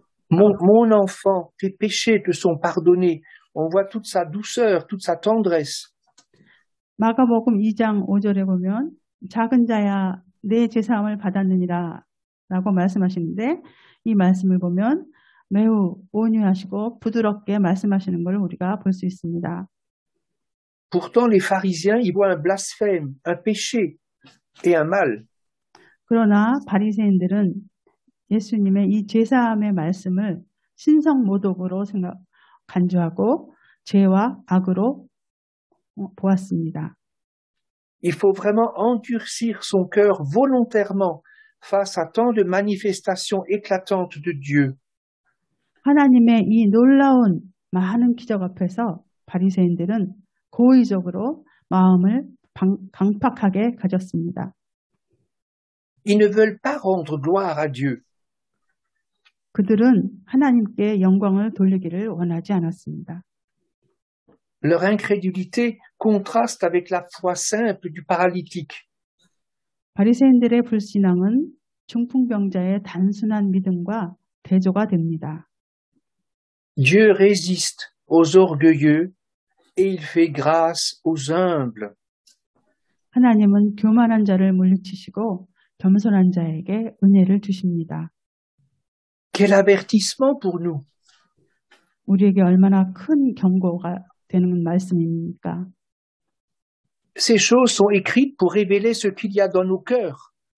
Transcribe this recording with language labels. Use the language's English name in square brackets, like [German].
[French] Mon enfant, tes péchés te sont pardonnés. On voit toute sa douceur, toute sa tendresse. [Korean] 마가복음 2장 5절에 보면 작은 자야 내 죄사함을 받았느니라 라고 말씀하시는데 이 말씀을 보면 매우 온유하시고 부드럽게 말씀하시는 걸 우리가 볼 수 있습니다. [French] Pourtant, les pharisiens y voient un blasphème, un péché et un mal. [Korean] 그러나 바리새인들은 예수님의 이 죄사함의 말씀을 신성모독으로 간주하고 죄와 악으로 보았습니다. [French] Il faut vraiment endurcir son cœur volontairement face à tant de manifestations éclatantes de Dieu. [Korean] 하나님의 이 놀라운 많은 기적 앞에서 바리새인들은 고의적으로 마음을 강팍하게 가졌습니다. [French] Ils ne veulent pas rendre gloire à Dieu. [Korean] 그들은 하나님께 영광을 돌리기를 원하지 않았습니다. [French] Leur incrédulité contraste avec la foi simple du paralytique. [Korean] 바리새인들의 불신앙은 중풍병자의 단순한 믿음과 대조가 됩니다. [French] Dieu résiste aux orgueilleux et il fait grâce aux humbles. [Korean] 하나님은 교만한 자를 물리치시고 겸손한 자에게 은혜를 주십니다. [French] Quel avertissement pour nous! [Korean] 우리에게 얼마나 큰 경고가 되는 말씀입니까? [French] Ces choses sont écrites pour révéler ce qu'il y a dans nos cœurs.